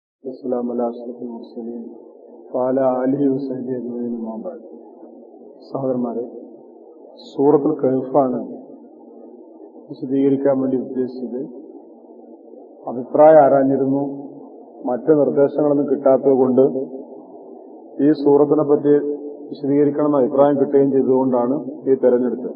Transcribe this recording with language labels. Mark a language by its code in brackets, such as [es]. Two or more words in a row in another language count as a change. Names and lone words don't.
[ar] والسلام على أشرف المرسلين وعلى آله وصحبه أجمعين أما بعد. [ml] സഹോദരന്മാരെ, സൂറത്തുൽ കഹ്ഫാണ് വിശദീകരിക്കാൻ വേണ്ടി ഉദ്ദേശിച്ചത്. അഭിപ്രായം ആരാഞ്ഞിരുന്നു. മറ്റ് നിർദ്ദേശങ്ങളൊന്നും കിട്ടാത്തത് കൊണ്ട് ഈ സൂറത്തിനെ പറ്റി വിശദീകരിക്കണമെന്ന് അഭിപ്രായം കിട്ടുകയും ചെയ്തുകൊണ്ടാണ് ഈ തെരഞ്ഞെടുത്തത്.